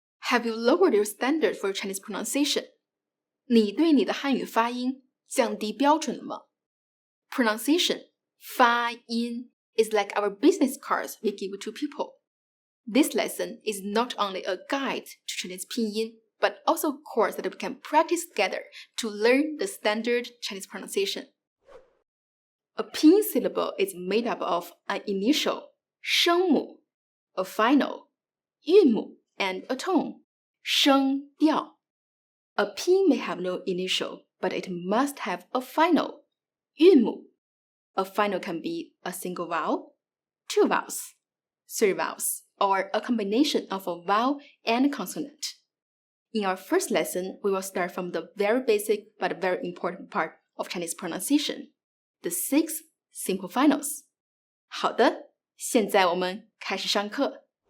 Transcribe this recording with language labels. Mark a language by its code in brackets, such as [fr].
[en] Have you lowered your standard for Chinese pronunciation? [zh] 你对你的汉语发音降低标准了吗？ [en] Pronunciation, 发音, is like our business cards we give to people. This lesson is not only a guide to Chinese pinyin, but also a course that we can practice together to learn the standard Chinese pronunciation. A pinyin syllable is made up of an initial, 声母, a final, 韵母, and a tone, 声调. A pinyin may have no initial, but it must have a final, 韵母. A final can be a single vowel, 2 vowels, 3 vowels, or a combination of a vowel and consonant. In our first lesson, we will start from the very basic but very important part of Chinese pronunciation, the 6 simple finals. [zh] 好的，现在我们开始上课。